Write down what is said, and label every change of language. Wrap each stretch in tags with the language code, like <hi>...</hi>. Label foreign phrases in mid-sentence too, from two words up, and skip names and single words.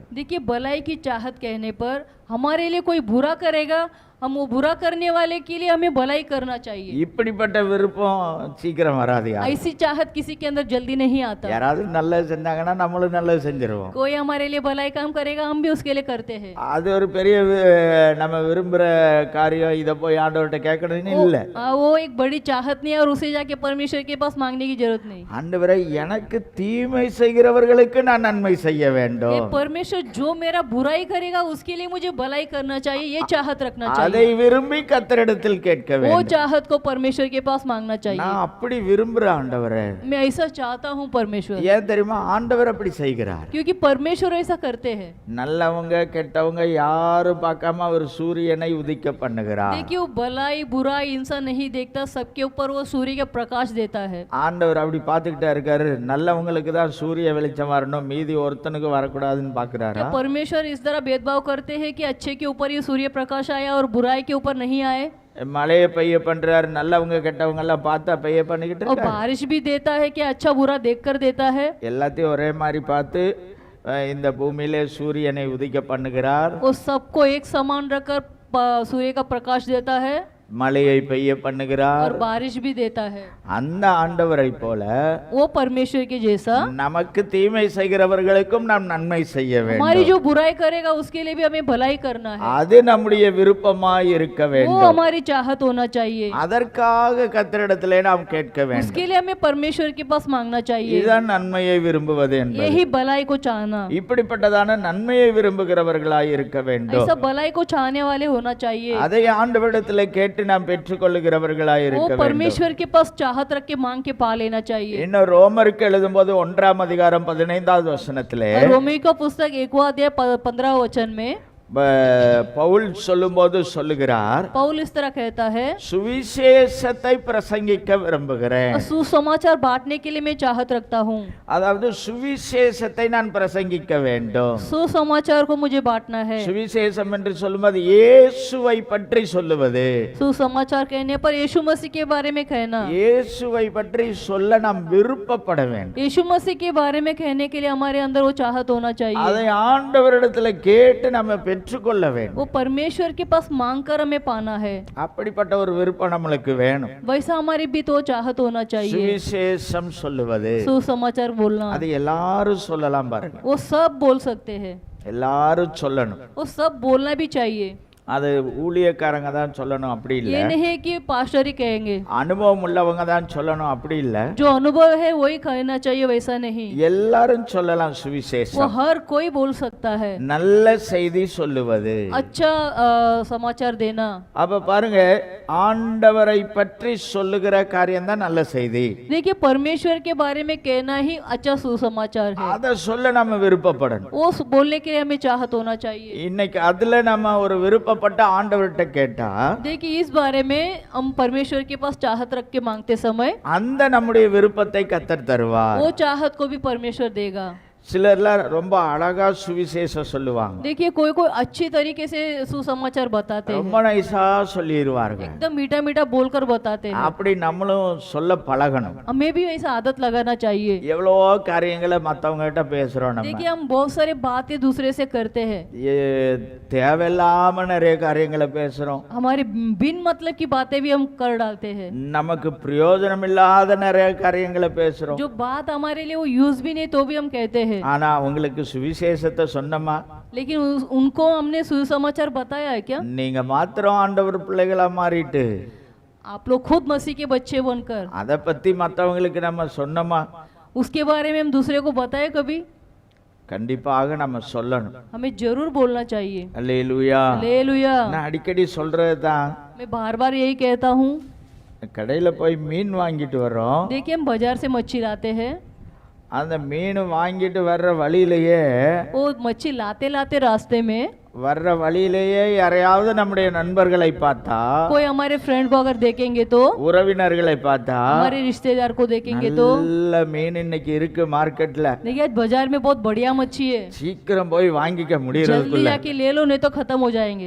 <hi>देखिए भलाई की चाहत कहने पर हमारे लिए कोई बुरा करेगा, हम वो बुरा करने वाले के लिए हमें भलाई करना चाहिए।</hi> <ta>இப்படிப்பட்ட விருப்பம் சீக்கிரம் வராது.</ta> <hi>ऐसी चाहत किसी के अंदर जल्दी नहीं आता।</hi> <ta>யாராவது நல்லது செஞ்சாங்கன்னா நம்மளும் நல்லது செஞ்சிருவோம்.</ta> <hi>कोई हमारे लिए भलाई काम करेगा हम भी उसके लिए करते हैं।</hi> <ta>அது ஒரு பெரிய நம்ம விரும்புற காரியம், இதை போய் ஆண்டவர்கிட்ட கேட்கணும்னு இல்லை.</ta> <hi>वो एक बड़ी चाहत नहीं है और उसे जाके परमेश्वर के पास मांगने की जरूरत नहीं।</hi> <ta>ஆண்டவரே எனக்கு தீமை செய்கிறவர்களுக்கு நான் நன்மை செய்ய வேண்டும்.</ta> <hi>ये परमेश्वर जो मेरा बुराई करेगा उसके लिए मुझे भलाई करना चाहिए, ये चाहत रखना</hi> <ta>அதை</ta> <hi>चाहिए।</hi> <ta>விரும்பி கர்த்தரிடத்தில் கேட்க</ta> <hi>वो</hi> <ta>வேண்டும்.</ta> <hi>चाहत को परमेश्वर के पास मांगना चाहिए।</hi> <ta>நான் அப்படி விரும்புறேன் ஆண்டவரே.</ta> <hi>मैं ऐसा चाहता हूँ परमेश्वर,</hi> <ta>ஏன் தெரியுமா, ஆண்டவர் அப்படி செய்கிறார்.</ta> <hi>क्योंकि परमेश्वर ऐसा करते हैं।</hi> <ta>நல்லவங்க கெட்டவங்க யாரும் பார்க்காம அவர் சூரியனை உதிக்க பண்ணுகிறார்.</ta> <hi>देखिए वो भलाई बुराई इंसान नहीं देखता, सबके ऊपर वो सूर्य का प्रकाश देता है।</hi> <ta>ஆண்டவர் அப்படி பார்த்துக்கிட்டே இருக்காரு. நல்லவங்களுக்கு தான் சூரிய வெளிச்சம் வரணும், மீதி ஒருத்தனுக்கு வரக்கூடாதுன்னு பார்க்கிறாரா?</ta> <hi>क्या परमेश्वर इस तरह भेदभाव करते हैं कि अच्छे के ऊपर ही सूर्य प्रकाश आया और बुराई के ऊपर नहीं आए?</hi> <ta>மழையை பெய்ய பண்றாரு, நல்லவங்க கெட்டவங்க எல்லாம் பார்த்தா பெய்ய பண்ணிக்கிட்டு</ta> <hi>और</hi> <ta>இருக்காரு.</ta> <hi>बारिश भी देता है कि अच्छा बुरा देखकर देता है।</hi> <ta>எல்லாத்தையும் ஒரே மாதிரி பார்த்து இந்த பூமியிலே சூரியனை உதிக்க பண்ணுகிறார்.</ta> <hi>वो सबको एक समान रखकर सूर्य का प्रकाश देता है।</hi> <ta>மழையை பெய்ய</ta> <hi>और</hi> <ta>பண்ணுகிறார்.</ta> <hi>बारिश भी देता है।</hi> <ta>அந்த ஆண்டவரை போல</ta> <hi>वो परमेश्वर के जैसा</hi> <ta>நமக்கு தீமை செய்கிறவர்களுக்கும் நாம் நன்மை செய்ய</ta> <hi>हमारी</hi> <ta>வேண்டும்.</ta> <hi>जो बुराई करेगा उसके लिए भी हमें भलाई करना है।</hi> <ta>அது நம்முடைய விருப்பமாய் இருக்க</ta> <hi>वो</hi> <ta>வேண்டும்.</ta> <hi>हमारी चाहत होना चाहिए।</hi> <ta>அதற்காக கர்த்தரிடத்திலே நாம் கேட்க வேண்டும்.</ta> <hi>उसके लिए हमें परमेश्वर के पास मांगना चाहिए।</hi> <ta>இதுதான் நன்மையை விரும்புவது என்பது.</ta> <hi>यही भलाई को चाहना।</hi> <ta>இப்படிப்பட்டதான நன்மையை விரும்புகிறவர்களாய் இருக்க வேண்டும்.</ta> <hi>ऐसा भलाई को चाहने वाले होना चाहिए।</hi> <ta>அதை ஆண்டவரிடத்திலே கேட்டு நாம் பெற்றுக்கொள்ளுகிறவர்களாய்</ta> <hi>वो</hi> <ta>இருக்க வேண்டும்.</ta> <hi>परमेश्वर के पास चाहत रख के मांग के पा लेना चाहिए।</hi> <ta>இன்னும் ரோமருக்கு எழுதும்போது 1ஆம் அதிகாரம் 15வது வசனத்திலே</ta> <hi>और रोमी का पुस्तक 1वां अध्याय 15 वचन में</hi> <ta>பவுல் சொல்லும்போது சொல்லுகிறார்,</ta> <hi>पौल इस तरह कहता है,</hi> <ta>சுவிசேஷத்தை பிரசங்கிக்க விரும்புகிறேன்.</ta> <hi>सुसमाचार बांटने के लिए मैं चाहत रखता हूँ।</hi> <ta>அதாவது சுவிசேஷத்தை நான் பிரசங்கிக்க வேண்டும்.</ta> <hi>सुसमाचार को मुझे बांटना है।</hi> <ta>சுவிசேஷம் என்று சொல்லும்போது இயேசுவை பற்றி சொல்லுவது.</ta> <hi>सुसमाचार कहने पर यीशु मसीह के बारे में कहना।</hi> <ta>இயேசுவை பற்றி சொல்ல நாம் விருப்பப்பட வேண்டும்.</ta> <hi>यीशु मसीह के बारे में कहने के लिए हमारे अंदर वो चाहत होना चाहिए।</hi> <ta>அதை ஆண்டவரிடத்தில் கேட்டு நம்ம பெற்றுக்கொள்ள வேண்டும்.</ta> <hi>वो परमेश्वर के पास मांग कर हमें पाना है।</hi> <ta>அப்படிப்பட்ட ஒரு விருப்பம் நம்மளுக்கு வேணும்.</ta> <hi>वैसा हमारी भी तो चाहत होना चाहिए।</hi> <ta>சுவிசேஷம் சொல்லுவது</ta> <hi>सुसमाचार बोलना</hi> <ta>அது எல்லாரும் சொல்லலாம் பாருங்க.</ta> <hi>वो सब बोल सकते हैं।</hi> <ta>எல்லாரும் சொல்லணும்.</ta> <hi>वो सब बोलना भी चाहिए।</hi> <ta>அது ஊழியக்காரங்க தான் சொல்லணும் அப்படி இல்ல.</ta> <hi>ये नहीं कि पास्टर ही कहेंगे।</hi> <ta>அனுபவம் உள்ளவங்க தான் சொல்லணும் அப்படி இல்ல.</ta> <hi>जो अनुभव है वही कहना चाहिए, वैसा नहीं।</hi> <ta>எல்லாரும் சொல்லலாம்</ta> <hi>वो</hi> <ta>சுவிசேஷம்.</ta> <hi>हर कोई बोल सकता है।</hi> <ta>நல்ல செய்தி சொல்லுவது.</ta> <hi>अच्छा समाचार देना।</hi> <ta>அப்ப பாருங்க, ஆண்டவரை பற்றி சொல்லுகிற காரியம் தான் நல்ல செய்தி.</ta> <hi>देखिए परमेश्वर के बारे में कहना ही अच्छा सुसमाचार है।</hi> <ta>அத சொல்ல நம்ம விருப்பப்படணும்.</ta> <hi>वो बोलने के लिए हमें चाहत होना चाहिए।</hi> <ta>இன்னைக்கு அதுல நம்ம ஒரு விருப்பப்பட்ட ஆண்டவர்கிட்ட கேட்டா</ta> <hi>देखिए इस बारे में हम परमेश्वर के पास चाहत रख के मांगते समय</hi> <ta>அந்த நம்முடைய விருப்பத்தை கர்த்தர் தருவார்.</ta> <hi>वो चाहत को भी परमेश्वर देगा।</hi> <ta>சிலர்லாம் ரொம்ப அழகா சுவிசேஷம் சொல்லுவாங்க.</ta> <hi>देखिए कोई कोई अच्छी तरीके से सुसमाचार बताते हैं,</hi> <ta>ரொம்ப நைஸா சொல்லிடுவார்கள்.</ta> <hi>एकदम मीठा मीठा बोलकर बताते हैं।</hi> <ta>அப்படி நம்மளும் சொல்ல பழகணும்.</ta> <hi>हमें भी ऐसा आदत लगाना चाहिए।</hi> <ta>எவ்வளவோ காரியங்களை மத்தவங்க கிட்ட பேசுறோம் நம்ம.</ta> <hi>देखिए हम बहुत सारे बातें दूसरे से करते हैं।</hi> <ta>தேவையில்லாம நிறைய காரியங்களை பேசுறோம்.</ta> <hi>हमारे बिन मतलब की बातें भी हम कर डालते हैं।</hi> <ta>நமக்கு பிரயோஜனம் இல்லாத நிறைய காரியங்களை பேசுறோம்.</ta> <hi>जो बात हमारे लिए वो यूज भी नहीं तो भी हम कहते हैं।</hi> <ta>ஆனா உங்களுக்கு சுவிசேஷத்தை சொன்னமா?</ta> <hi>लेकिन उनको हमने सुसमाचार बताया है क्या?</hi> <ta>நீங்க மாத்திரம் ஆண்டவர் பிள்ளைகளா மாறிட்டு</ta> <hi>आप लोग खुद मसीह के बच्चे बनकर</hi> <ta>அதை பத்தி மத்தவங்களுக்கு நம்ம சொன்னமா?</ta> <hi>उसके बारे में हम दूसरे को बताए कभी?</hi> <ta>கண்டிப்பாக நம்ம சொல்லணும்.</ta> <hi>हमें जरूर बोलना चाहिए।</hi> <ta>அல்லேலூயா.</ta> <hi>हालेलुया।</hi> <ta>நான் அடிக்கடி சொல்றது தான்,</ta> <hi>मैं बार बार यही कहता हूँ।</hi> <ta>கடையில போய் மீன் வாங்கிட்டு வரோம்.</ta> <hi>देखिए हम बाजार से मच्छी लाते हैं।</hi> <ta>அந்த மீன் வாங்கிட்டு வர்ற வழியிலேயே</ta> <hi>वो मच्छी लाते लाते रास्ते में</hi> <ta>வர்ற வழியிலேயே யாரையாவது நம்முடைய நண்பர்களை பார்த்தா,</ta> <hi>कोई हमारे फ्रेंड को अगर देखेंगे तो,</hi> <ta>உறவினர்களை பார்த்தா,</ta> <hi>हमारे रिश्तेदार को देखेंगे तो,</hi> <ta>நல்ல மீன் இன்னைக்கு இருக்கு மார்க்கெட்ல,</ta> <hi>देखिए आज बाजार में बहुत बढ़िया मच्छी है,</hi> <ta>சீக்கிரம் போய் வாங்கிக்க</ta> <hi>जल्दी</hi> <ta>முடியறதுக்குள்ள</ta> <hi>जाके ले लो नहीं तो खत्म हो जाएंगे।</hi>